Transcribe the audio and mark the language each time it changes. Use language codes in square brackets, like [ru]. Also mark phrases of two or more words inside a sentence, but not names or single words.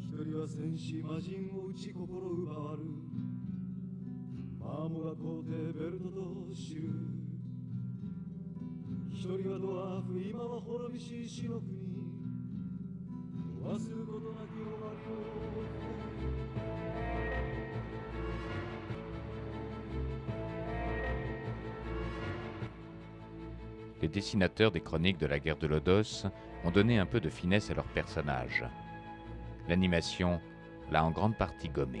[ja] りは戦士魔人を打ち心奪わるマーモが皇帝ベルトと知る一人はドワーフ今は滅びし死の国忘ることなき終わりを [fr] Les dessinateurs des chroniques de la guerre de Lodos ont donné un peu de finesse à leurs personnages. L'animation l'a en grande partie gommé.